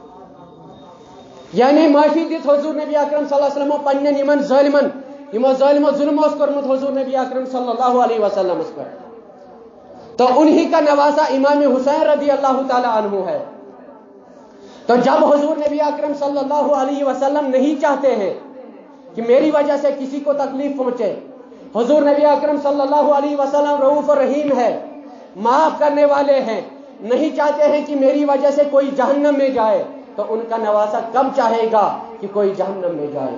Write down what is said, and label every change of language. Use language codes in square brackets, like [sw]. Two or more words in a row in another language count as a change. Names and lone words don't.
[ks] یعنی معافی دت حضور نبی اکرم [ar] صلی اللہ علیہ وسلم [ks] پنن یمن ظالمن یمو ظالمو ظلم اس کرمت حضور نبی اکرم صلی اللہ علیہ وسلم [ur] اس پر. تو انہی کا نواسا امام حسین [ar] رضی اللہ تعالی عنہ [ur] ہے. تو جب حضور نبی اکرم [ar] صلی اللہ علیہ وسلم [ur] نہیں چاہتے ہیں کہ میری وجہ سے کسی کو تکلیف پہنچے، حضور نبی اکرم [ar] صلی اللہ علیہ وسلم [ur] رؤوف الرحیم ہے، معاف کرنے والے ہیں، نہیں چاہتے ہیں کہ میری وجہ سے کوئی جہنم میں جائے، تو ان کا نواسا کم چاہے گا کہ کوئی جہنم میں جائے.